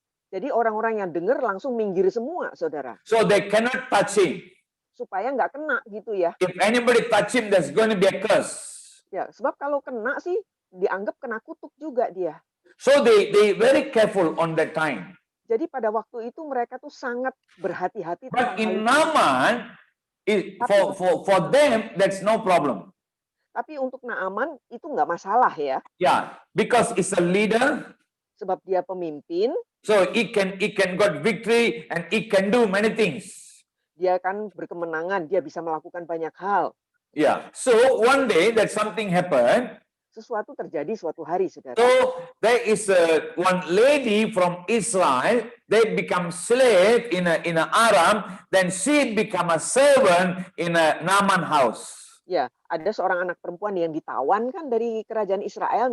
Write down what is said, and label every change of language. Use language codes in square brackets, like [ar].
[id] Jadi orang-orang yang dengar langsung minggir semua, saudara, [en] So they cannot touch him. [id] supaya nggak kena gitu ya. [en] If anybody touch him, there's going to be a curse. [id] Ya, sebab kalau kena sih dianggap kena kutuk juga dia. [en] So they very careful on that time. [id] Jadi pada waktu itu mereka tuh sangat berhati-hati [en] But [id] tentang hal [en] in [id] itu. [en] Naaman, for them, that's no problem. [id] Tapi untuk Naaman itu nggak masalah ya, [en] Yeah, because it's a leader, [id] sebab dia pemimpin, [en] so he can got victory and he can do many things. [id] dia kan berkemenangan, dia bisa melakukan banyak hal. [en] Yeah. So one day that something happened. [id] Sesuatu terjadi suatu hari, saudara. [en] So there is one lady from Israel. They become slave in a Aram. Then she become a servant in a Naaman house. [id] Ya, ada seorang anak perempuan yang ditawan kan dari kerajaan Israel.